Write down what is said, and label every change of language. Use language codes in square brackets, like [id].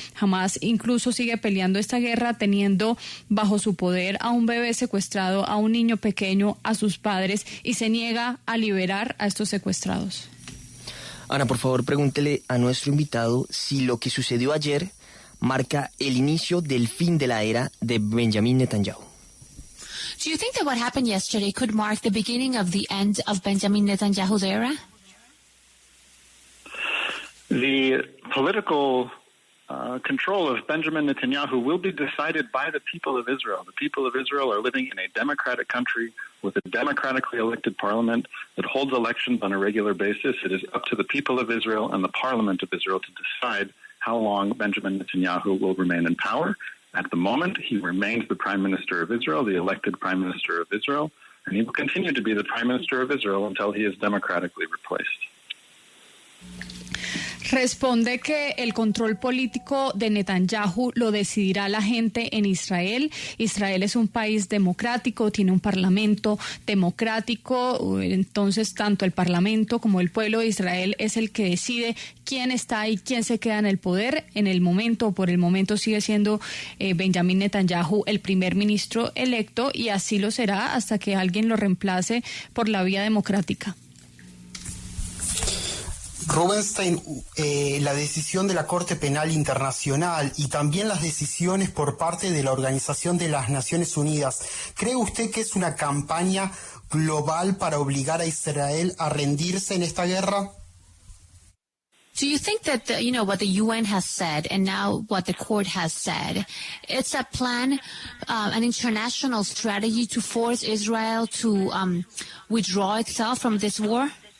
[es] Hamas incluso sigue peleando esta guerra teniendo bajo su poder a un bebé secuestrado, a un niño pequeño, a sus padres, y se niega a liberar a estos secuestrados. Ana, por favor, pregúntele a nuestro invitado si lo que sucedió ayer marca el inicio del fin de la era de Benjamin Netanyahu. [en] Do you think that what happened yesterday could mark the beginning of the end of Benjamin Netanyahu's era? The political control of Benjamin Netanyahu will be decided by the people of Israel. The people of Israel are living in a democratic country with a democratically elected parliament that holds elections on a regular basis. It is up to the people of Israel and the parliament of Israel to decide how long Benjamin Netanyahu will remain in power. At the moment, he remains the prime minister of Israel, the elected prime minister of Israel, and he will continue to be the prime minister of Israel until he is democratically replaced. [es] Responde que el control político de Netanyahu lo decidirá la gente en Israel. Israel es un país democrático, tiene un parlamento democrático, entonces tanto el parlamento como el pueblo de Israel es el que decide quién está y quién se queda en el poder. Por el momento sigue siendo Benjamin Netanyahu el primer ministro electo y así lo será hasta que alguien lo reemplace por la vía democrática. Rubenstein, la decisión de la Corte Penal Internacional y también las decisiones por parte de la Organización de las Naciones Unidas, ¿cree usted que es una campaña global para obligar a Israel a rendirse en esta guerra? [en] Do you think that, what the UN has said and now what the court has said, it's a plan, an international strategy to force Israel to withdraw itself from this war?